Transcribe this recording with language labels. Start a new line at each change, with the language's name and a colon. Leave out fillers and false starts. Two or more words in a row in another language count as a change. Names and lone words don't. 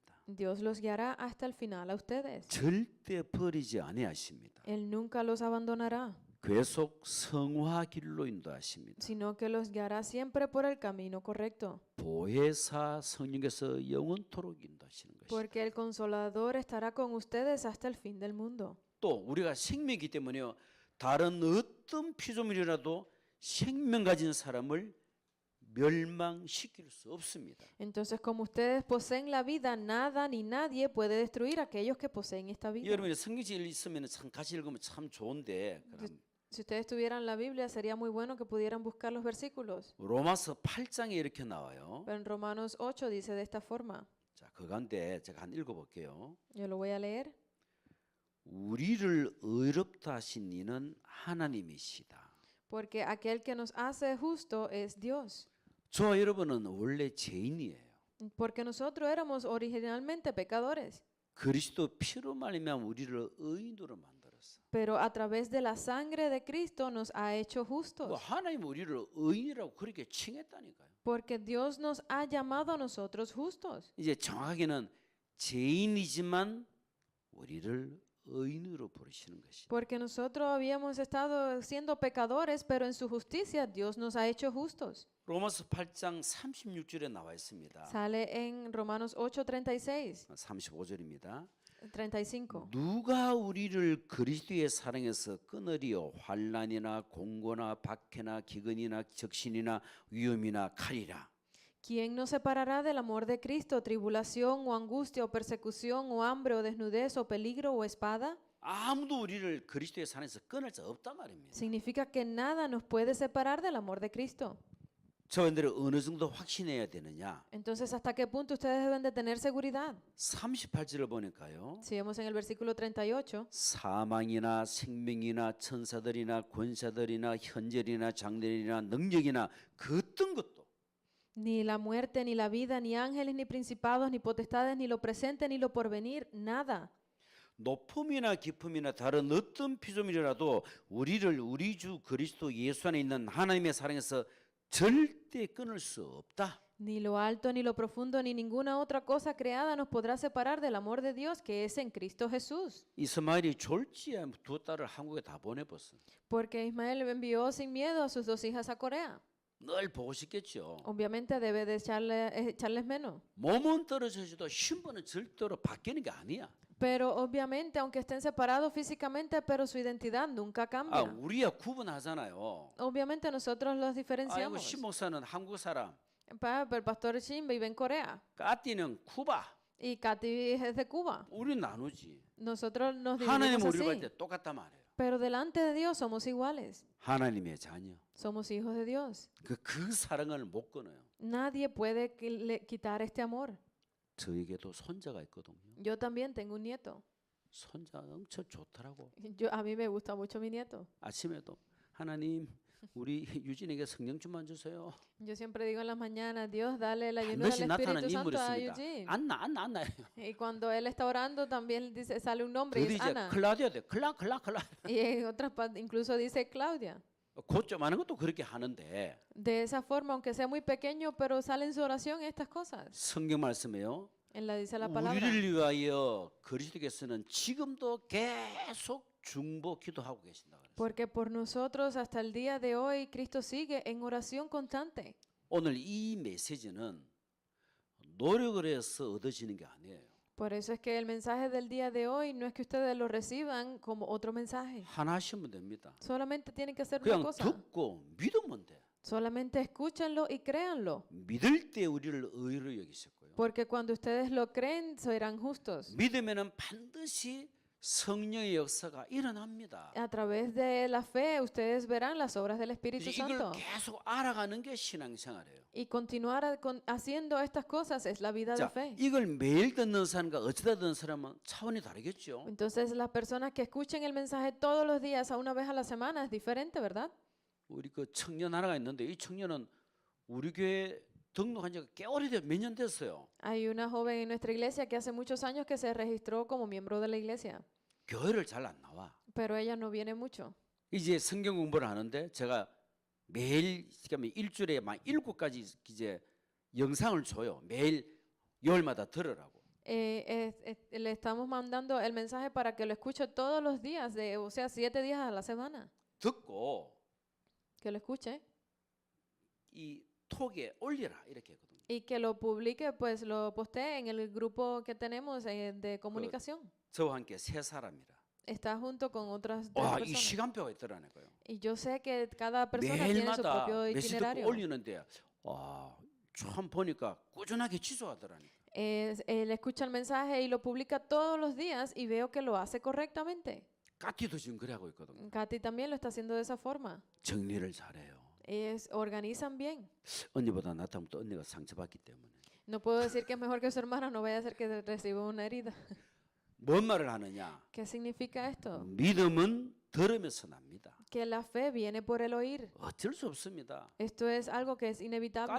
Spanish: Dios los guiará hasta el final a ustedes.
Korean: 절대 버리지 아니하십니다.
Spanish: Él nunca los abandonará,
Korean: 계속 성화 길로 인도하십니다.
Spanish: sino que los guiará siempre por el camino correcto.
Korean: 보혜사 성령께서 영원토록 인도하시는 것입니다.
Spanish: Porque el Consolador estará con ustedes hasta el fin del mundo.
Korean: 또 우리가 생명이기 때문에요. 다른 어떤 피조물이라도 생명 가진 사람을 멸망시킬 수 없습니다.
Spanish: Entonces, como ustedes poseen la vida, nada ni nadie puede destruir a aquellos que poseen esta vida.
Korean: 여러분이 성경책 있으면 참 같이 읽으면 참 좋은데 그럼
Spanish: Si ustedes tuvieran la Biblia, sería muy bueno que pudieran buscar los versículos.
Korean: 로마서 8장에 이렇게 나와요.
Spanish: Pero en Romanos 8 dice de esta forma.
Korean: 자, 그 가운데 제가 한 읽어볼게요.
Spanish: Yo lo voy a leer.
Korean: 우리를 의롭다 하신 이는 하나님이시다.
Spanish: Porque aquel que nos hace justo es Dios.
Korean: 저와 여러분은 원래 죄인이에요.
Spanish: Porque nosotros éramos originalmente pecadores.
Korean: 그리스도 피로 말미암아 우리를 의인으로 만들었어.
Spanish: Pero a través de la sangre de Cristo nos ha hecho justos.
Korean: 하나님 우리를 의인이라고 그렇게 칭했다니까요.
Spanish: Porque Dios nos ha llamado a nosotros justos.
Korean: 이제 정확히는 죄인이지만 우리를 의인으로 부르시는 것이다.
Spanish: Porque nosotros habíamos estado siendo pecadores, pero en su justicia Dios nos ha hecho justos.
Korean: 로마서 8장 36절에 나와 있습니다.
Spanish: Sale en Romanos 8:36,
Korean: 35절입니다.
Spanish: 35.
Korean: 누가 우리를 그리스도의 사랑에서 끊으리요? 환난이나 공고나 박해나 기근이나 적신이나 위험이나 칼이라.
Spanish: ¿Quién nos separará del amor de Cristo? ¿Tribulación o angustia o persecución o hambre o desnudez o peligro o espada?
Korean: 아무도 우리를 그리스도의 사랑에서 끊을 수 없단 말입니다.
Spanish: Significa que nada nos puede separar del amor de Cristo.
Korean: 저분들이 어느 정도 확신해야 되느냐?
Spanish: Entonces, ¿hasta qué punto ustedes deben de tener seguridad?
Korean: 38절을 보니까요.
Spanish: Si vemos en el versículo 38,
Korean: 사망이나 생명이나 천사들이나 권사들이나 현절이나 장래이나 능력이나 그 어떤 것도
Spanish: ni la muerte, ni la vida, ni ángeles, ni principados, ni potestades, ni lo presente, ni lo porvenir, nada.
Korean: 높음이나 깊음이나 다른 어떤 피조물이라도 우리를 우리 주 그리스도 예수 안에 있는 하나님의 사랑에서 절대 끊을 수 없다.
Spanish: Ni lo alto, ni lo profundo, ni ninguna otra cosa creada nos podrá separar del amor de Dios que es en Cristo Jesús.
Korean: 이스마엘이 졸지에 두 딸을 한국에 다 보내봤어.
Spanish: Porque Ismael envió sin miedo a sus dos hijas a Corea.
Korean: 늘 보고 싶겠죠.
Spanish: Obviamente debe de echarles menos.
Korean: 몸은 떨어져도 신분은 절대로 바뀌는 게 아니야.
Spanish: Pero obviamente, aunque estén separados físicamente, pero su identidad nunca 아, cambia.
Korean: 우리야 구분하잖아요.
Spanish: Obviamente nosotros los 아이고 diferenciamos.
Korean: 신 목사는 한국 사람,
Spanish: Pero el pastor Shin vive en Corea
Korean: 까띠는 쿠바.
Spanish: y Katy es de Cuba.
Korean: 우리 나누지.
Spanish: Nosotros nos
Korean: 하나님
Spanish: dividimos
Korean: 우리를 볼
Spanish: así.
Korean: 때 똑같단 말이에요.
Spanish: Pero delante de Dios somos iguales.
Korean: 하나님의 자녀.
Spanish: Somos hijos de Dios.
Korean: 그 사랑을 못 끊어요.
Spanish: Nadie puede quitar este amor.
Korean: 저에게도 손자가 있거든요.
Spanish: Yo también tengo un nieto.
Korean: 손자 엄청 좋더라고.
Spanish: A mí me gusta mucho mi nieto.
Korean: 아침에도 하나님 우리 유진에게 성령 좀만 주세요.
Spanish: Yo siempre digo en las mañanas, Dios, dale la llenura
Korean: 반드시
Spanish: del
Korean: 나타나는
Spanish: Espíritu
Korean: 인물이
Spanish: Santo a
Korean: 있습니다.
Spanish: Eugene.
Korean: 안나.
Spanish: Y cuando él está orando, también dice, sale un nombre y
Korean: 그들이
Spanish: es
Korean: 이제
Spanish: Ana.
Korean: 클라우디아 돼. 클라.
Spanish: Y en otras partes incluso dice Claudia.
Korean: 곧좀 것도 그렇게 하는데
Spanish: De esa forma, aunque sea muy pequeño, pero sale en su oración estas cosas.
Korean: 성경 말씀에요.
Spanish: Él la dice la palabra.
Korean: 우리를 위하여 그리스도께서는 지금도 계속 중보 기도하고 계신다 그랬어요.
Spanish: Porque por nosotros hasta el día de hoy Cristo sigue en oración constante.
Korean: 오늘 이 메시지는 노력을 해서 얻어지는 게 아니에요.
Spanish: Por eso es que el mensaje del día de hoy no es que ustedes lo reciban como otro mensaje.
Korean: 하나 하시면 됩니다.
Spanish: Solamente tienen que hacer una
Korean: 그냥
Spanish: cosa.
Korean: 듣고 믿으면 돼.
Spanish: Solamente escúchenlo y créanlo.
Korean: 믿을 때 우리를 의로 여기셨고요.
Spanish: Porque cuando ustedes lo creen, serán justos.
Korean: 믿으면은 반드시 성령의 역사가 일어납니다.
Spanish: A través de la fe, ustedes verán las obras del Espíritu
Korean: 이걸
Spanish: Santo.
Korean: 계속 알아가는 게 신앙생활이에요.
Spanish: Y continuar haciendo estas cosas es la vida de 자, fe.
Korean: 이걸 매일 듣는 사람과 어쩌다 듣는 사람은 차원이 다르겠죠.
Spanish: Entonces, las personas que escuchen el mensaje todos los días, a una vez a la semana, es diferente, ¿verdad?
Korean: 우리 그 청년 하나가 있는데 이 청년은 우리 교회 등록한 지가 꽤 오래돼 몇 년 됐어요.
Spanish: Hay una joven en nuestra iglesia que hace muchos años que se registró como miembro de la iglesia,
Korean: 교회를 잘 안 나와.
Spanish: pero ella no viene mucho.
Korean: 이제 성경 공부를 하는데 제가 매일 그러니까 일주일에 막 7가지 이제 영상을 줘요. 매일 열마다 들으라고.
Spanish: Le estamos mandando el mensaje para que lo escuche todos los días, o sea, 7 días a la semana.
Korean: 듣고
Spanish: Que lo escuche
Korean: 이 톡에 올리라 이렇게 했거든요.
Spanish: y que lo publique, pues lo postee en el grupo que tenemos de comunicación.
Korean: 저와 함께 세 사람이라.
Spanish: Está junto con otras
Korean: 와, 이
Spanish: personas.
Korean: 시간표가 있더라는 거예요.
Spanish: Y yo sé que cada persona tiene su
Korean: 매일마다
Spanish: propio
Korean: 메시지 듣고
Spanish: itinerario.
Korean: 올리는데 참 보니까 꾸준하게 지속하더라니까.
Spanish: Él escucha el mensaje y lo publica todos los días y veo que lo hace correctamente.
Korean: 까티도 지금 그래 하고 있거든요.
Spanish: Katy también lo está haciendo de esa forma.
Korean: 정리를 잘해요.
Spanish: Organizan bien.
Korean: 언니보다 낫다면 또 언니가 상처받기 때문에.
Spanish: No puedo decir que es mejor que su hermana, no vaya a ser que reciba una herida.
Korean: 뭔 말을 하느냐?
Spanish: ¿Qué significa esto?
Korean: 믿음은 들으면서 납니다.
Spanish: Que la fe viene por el oír.
Korean: 어쩔 수 없습니다.
Spanish: Esto es algo que es inevitable.